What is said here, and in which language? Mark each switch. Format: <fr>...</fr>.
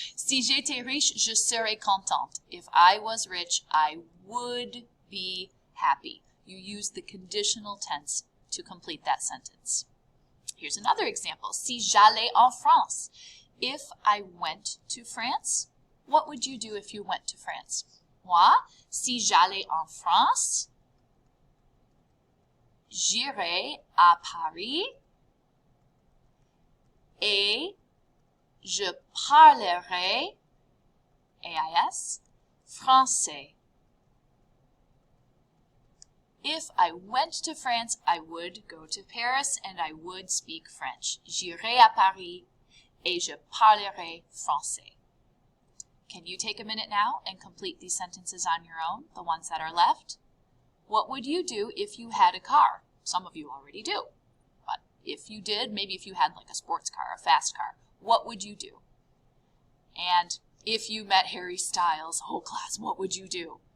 <fr>Si j'étais riche, je serais contente.</fr> <en>If I was rich, I would be happy. You use the conditional tense to complete that sentence. Here's another example.</en> <fr>Si j'allais en France.</fr> <en>If I went to France, what would you do if you went to France?</en> <fr>Moi, si j'allais en France, j'irais à Paris et je parlerai, AIS, français.</fr> <en>If I went to France, I would go to Paris and I would speak French.</en> <fr>J'irai à Paris et je parlerai français.</fr> <en>Can you take a minute now and complete these sentences on your own, the ones that are left? What would you do if you had a car? Some of you already do. But if you did, maybe if you had like a sports car, a fast car, what would you do? And if you met Harry Styles, whole class, what would you do?</en>